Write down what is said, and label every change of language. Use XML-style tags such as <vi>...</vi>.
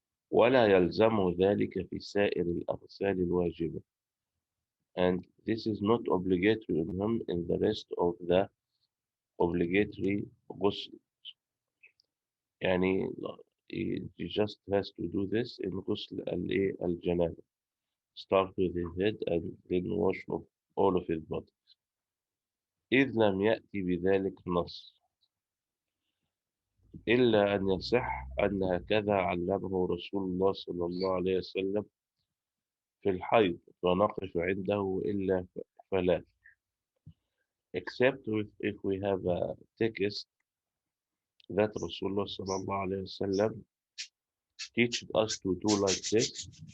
<ar>ولا يلزم ذلك في سائر الأغسال الواجبة.</ar> <en>And this is not obligatory on him in the rest of the obligatory ghusl.</en> <ar>يعني</ar> <en>he just has to do this in ghusl al-janaba. Start with his head and then wash of all of his body.</en> <ar>إذ لم يأتي بذلك نص إلا أن يصح أن هكذا علمه رسول الله صلى الله عليه وسلم في الحيض فنقف عنده وإلا فلا.</ar> <en>Except if we have a text that Rasulullah sallallahu alayhi wasallam teaches us to do like this.</en>